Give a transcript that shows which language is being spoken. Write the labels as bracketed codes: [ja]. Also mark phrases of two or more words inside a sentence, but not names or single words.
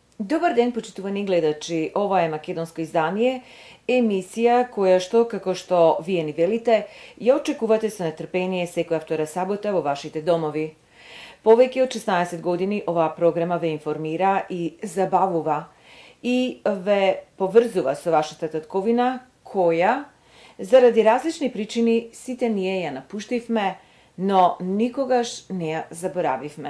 [mk] Dobar den, počituvani gledači. Ova je makedonsko izdanje, emisija koja što, kako što vije ni velite, i očekuvate sa netrpenje sekоја втора сабота во вашите домови. Повеќе од 16 години ова програма ве информира и забавува и ве поврзува со вашата татковина, која, заради различни причини, сите ние ја напуштивме, но никогаш не ја заборавивме.